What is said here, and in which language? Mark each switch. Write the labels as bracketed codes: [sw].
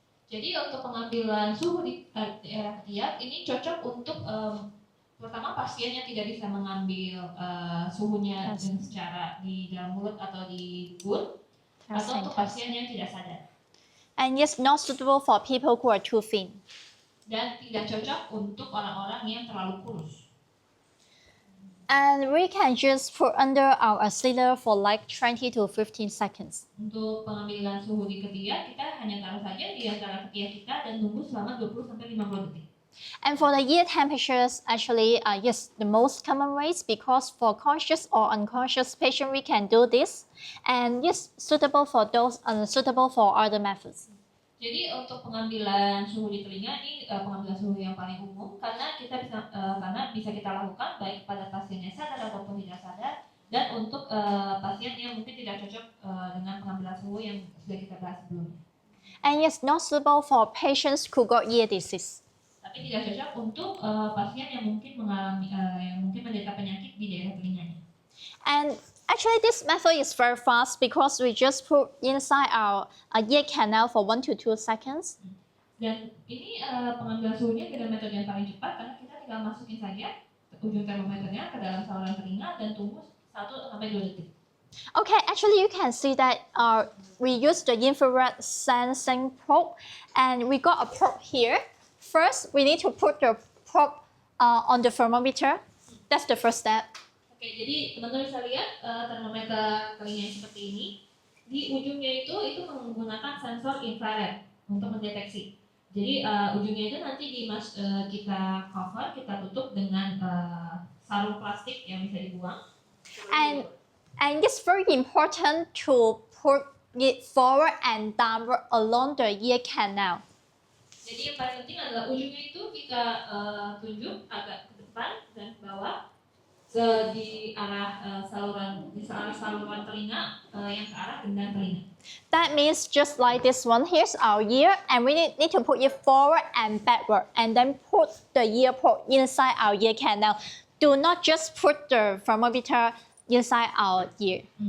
[id] Jadi untuk pengambilan suhu di area ketiak ini cocok untuk pertama pasien yang tidak bisa mengambil suhunya secara di dalam mulut atau di dubur, atau untuk pasien yang tidak sadar. [en] And it's not suitable for people who are too thin. [id] Dan tidak cocok untuk orang-orang yang terlalu kurus. [en] And we can just put under our auxiliary for like 20 to 15 seconds. [id] Untuk pengambilan suhu di ketiak, kita hanya taruh saja di antara ketiak kita dan tunggu selama 20-50 detik. [en] And for the ear temperatures, actually, yes, the most common ways, because for conscious or unconscious patient, we can do this. And yes, suitable for those unsuitable for other methods. [id] Jadi untuk pengambilan suhu di telinga ini pengambilan suhu yang paling umum karena bisa kita lakukan baik pada pasien yang sadar ataupun tidak sadar, dan untuk pasien yang mungkin tidak cocok dengan pengambilan suhu yang sudah kita bahas sebelumnya. [en] And yes, not suitable for patients who got ear disease. [id] Tapi tidak cocok untuk pasien yang mungkin mengalami menderita penyakit di daerah telinganya. [en] And actually, this method is very fast because we just put inside our ear canal for 1 to 2 seconds. [id] Dan ini pengambilan suhunya dengan metode yang paling cepat karena kita tinggal masukin saja ujung termometernya ke dalam saluran telinga dan tunggu 1-2 detik. [en] Okay, actually you can see that we use the infrared sensing probe, and we got a probe here. First, we need to put the probe on the thermometer. That's the first step. [id] Oke, jadi teman-teman bisa lihat termometer telinga seperti ini. Di ujungnya itu menggunakan sensor infrared untuk mendeteksi. Jadi ujungnya itu nanti kita cover, kita tutup dengan sarung plastik yang bisa dibuang. [en] And it's very important to put it forward and downward along the ear canal. [id] Jadi yang paling penting adalah ujungnya itu kita tunjuk agak ke depan dan ke bawah di arah saluran telinga yang ke arah gendang telinga. [en] That means just like this one, here's our ear, and we need to put it forward and backward, and then put the ear probe inside our ear canal. Do not just put the thermometer inside our ear.